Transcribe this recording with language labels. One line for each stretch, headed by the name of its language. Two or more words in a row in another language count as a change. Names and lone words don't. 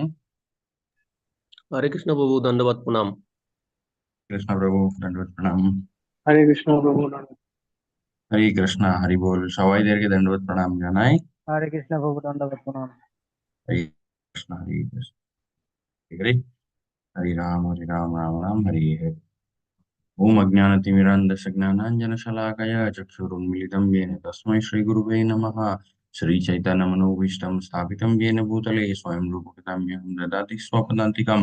Bangla: হরে কৃষ্ণ প্রভু, দণ্ডবাদ প্রণাম। কৃষ্ণ প্রভু দণ্ডবত প্রণাম। হরে কৃষ্ণ প্রভু হরে কৃষ্ণ হরি বল সবাইদেরকে দণ্ডবত প্রণাম জানাই। হরে কৃষ্ণ প্রভু দণ্ডবত প্রণাম।
Sanskrit: হরে কৃষ্ণ হরে কৃষ্ণ হরে হরে হরে রাম রাম রাম হরে হরে। ओम अज्ञानतिमिरान्धस्य ज्ञानाञ्जनशलाकया चक्षुरुन्मीलितं येन तस्मै श्रीगुरुवे नमः। श्रीचैतन्यमनोभीष्टं स्थापितं येन भूतले स्वयं रूपकथाम्यहं ददाति स्वपदान्तिकं।